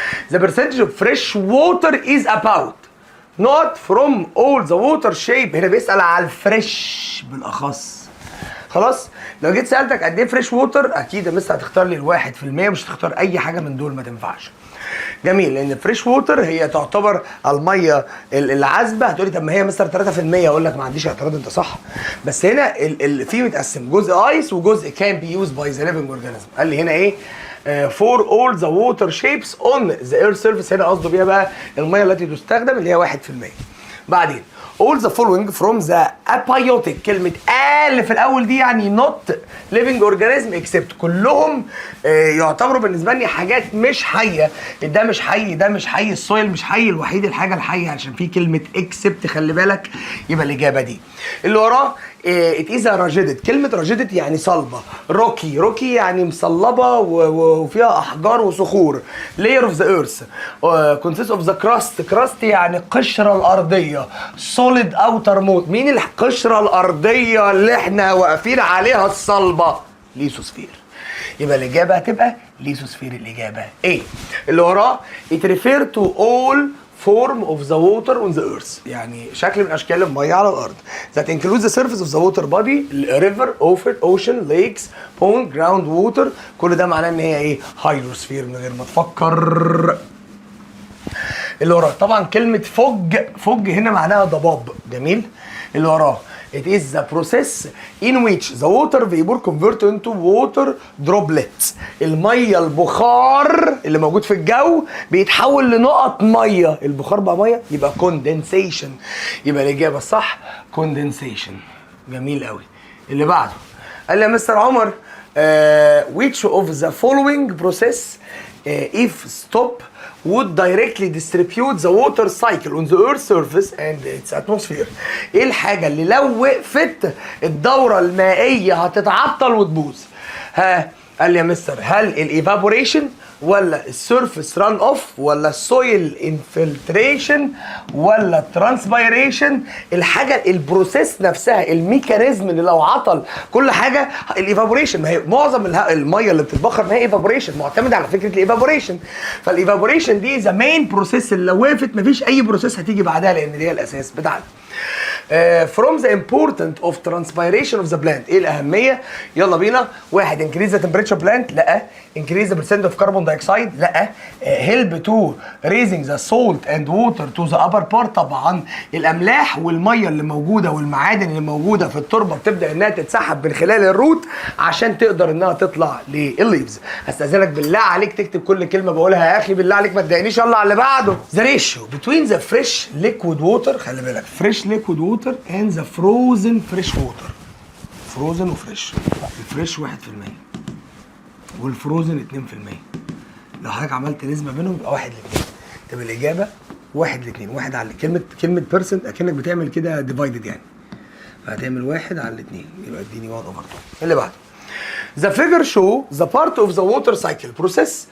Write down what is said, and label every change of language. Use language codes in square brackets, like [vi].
[en] The percentage of fresh water is about not from all the water shape. [ar] هنا بيسأل على الفريش بالأخص. خلاص؟ لو جيت سألتك قد إيه فريش ووتر، أكيد مس هتختار لي ال1%، مش هتختار أي حاجة من دول، ما تنفعش. جميل. لأن الفريش ووتر هي تعتبر المية العذبة. هتقولي طب ما هي مثلا 3%، أقول لك ما عنديش اعتراض، أنت صح. بس هنا في متقسم جزء ايس وجزء كان [en] Be use by the living organism. [ar] قال لي هنا إيه؟ [en] for all the water shapes on the earth surface. [ar] هنا قصده بيها بقى الميه التي تستخدم اللي هي 1%. بعدين [en] all the following from the abiotic. [ar] كلمة اللي في الأول دي يعني [en] not living organism except. [ar] كلهم يعتبروا بالنسبة لي حاجات مش حية. ده مش حي، ده مش حي، السويل مش حي، الوحيد الحاجة الحية عشان في كلمة except، خلي بالك. يبقى الإجابة دي. اللي وراه [en] it is a rigid. [ar] كلمة rigid يعني صلبة. روكي، روكي يعني مصلبة وفيها أحجار وصخور. [en] layer of the earth consists of the crust. [ar] crust يعني قشرة الأرضية. [en] solid outer moat. [ar] مين القشرة الأرضية اللي احنا واقفين عليها الصلبة؟ ليسوسفير. يبقى الإجابة هتبقى ليسوسفير. الإجابة إيه؟ اللي وراه [en] it refer to all form of the water on the earth. [ar] يعني شكل من اشكال الميه على الارض. [en] That includes the surface of the water body, river, ocean, lakes, pond, ground water. [ar] كل ده معناه ان هي ايه؟ هايدروسفير من غير ما تفكر. اللي وراه طبعا كلمة فج هنا معناها ضباب. جميل. اللي وراه [en] it is the process in which the water vapor convert into water droplets. [ar] المية البخار اللي موجود في الجو بيتحول لنقط مية. البخار بقى مية يبقى condensation. يبقى الإجابة الصح condensation. جميل قوي. اللي بعده قال لي يا مستر عمر [en] which of the following process if stop would directly distribute the water cycle on the earth's surface and its atmosphere. [ar] ايه الحاجة اللي لو وقفت الدورة المائية هتتعطل وتبوظ؟ ها قال لي يا مستر هل الايفابوريشن ولا السيرفيس ران اوف ولا السويل انفلتريشن ولا الترانسبيريشن؟ الحاجه البروسيس نفسها الميكانيزم اللي لو عطل كل حاجه الايفابوريشن. ما هي معظم الميه اللي بتتبخر ما هي ايفابوريشن، معتمده على فكره الايفابوريشن. فالايفابوريشن دي [en] the main process [ar] اللي لو وقفت مفيش اي بروسيس هتيجي بعدها لان دي هي الاساس بتاعنا. [en] From the importance of transpiration of the plant. [ar] ايه الاهميه؟ يلا بينا. واحد [en] increase the temperature plant. [ar] لا. [en] increase the percent of carbon dioxide. [ar] لا. [en] help to raising the salt and water to the upper part. [ar] طبعا الاملاح والميه اللي موجوده والمعادن اللي موجوده في التربه بتبدا انها تتسحب من خلال الروت عشان تقدر انها تطلع للليفز. هستاذنك بالله عليك تكتب كل كلمه بقولها يا اخي بالله عليك ما تضايقنيش. يلا على اللي بعده. [en] the ratio between the fresh liquid water. [ar] خلي بالك [en] fresh liquid water and the frozen fresh water. [ar] فروزن وفريش. الفريش 1% والفروزن 2%. لو حضرتك عملت نسبه بينهم يبقى 1 ل2. طب الاجابه 1 ل2. 1 على كلمه بيرسنت اكنك بتعمل كده ديفايدد يعني. فهتعمل 1 على 2 يبقى اديني 1/2. اللي بعده. [en] The figure show the part of the water cycle process.